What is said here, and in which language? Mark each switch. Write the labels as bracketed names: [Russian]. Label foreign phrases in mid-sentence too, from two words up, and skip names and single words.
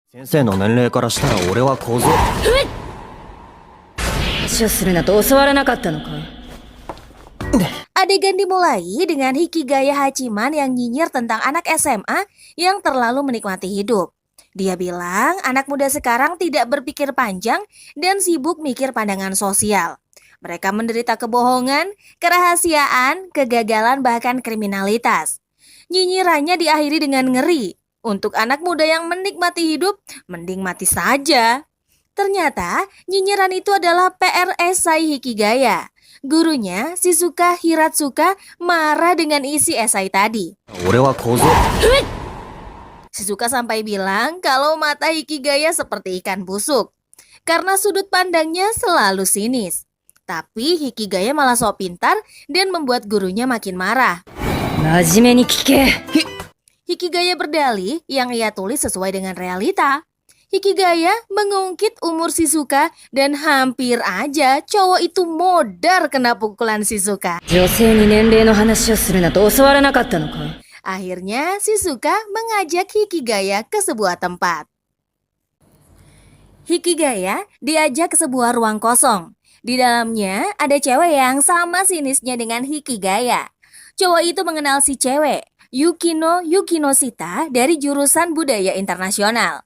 [Japanese] 先生の年齢からしたら俺は小僧。話をするなと教わらなかったのか。 [Indonesian] Adegan dimulai dengan Hikigaya Hachiman yang nyinyir tentang anak SMA yang terlalu menikmati hidup. Dia bilang anak muda sekarang tidak berpikir panjang dan sibuk mikir pandangan sosial. Mereka menderita kebohongan, kerahasiaan, kegagalan bahkan kriminalitas. Nyinyirannya diakhiri dengan ngeri. Untuk anak muda yang menikmati hidup, mending mati saja. Ternyata nyinyiran itu adalah PR esai Hikigaya. Gurunya, Shizuka Hiratsuka, marah dengan isi esai tadi. [Japanese] 俺は小僧。 [Indonesian] Shizuka sampai bilang kalau mata Hikigaya seperti ikan busuk. Karena sudut pandangnya selalu sinis. Tapi Hikigaya malah sok pintar dan membuat gurunya makin marah. [Japanese] 真面目に聞け。 [Indonesian] Hikigaya berdalih yang ia tulis sesuai dengan realita. Hikigaya mengungkit umur Shizuka dan hampir aja cowok itu modar kena pukulan Shizuka. [Japanese] 女性に年齢の話をするなと教わらなかったのか。 [Indonesian] Akhirnya Shizuka mengajak Hikigaya ke sebuah tempat. Hikigaya diajak ke sebuah ruang kosong. Di dalamnya ada cewek yang sama sinisnya dengan Hikigaya. Cowok itu mengenal si cewek, Yukino Yukinoshita dari jurusan budaya internasional.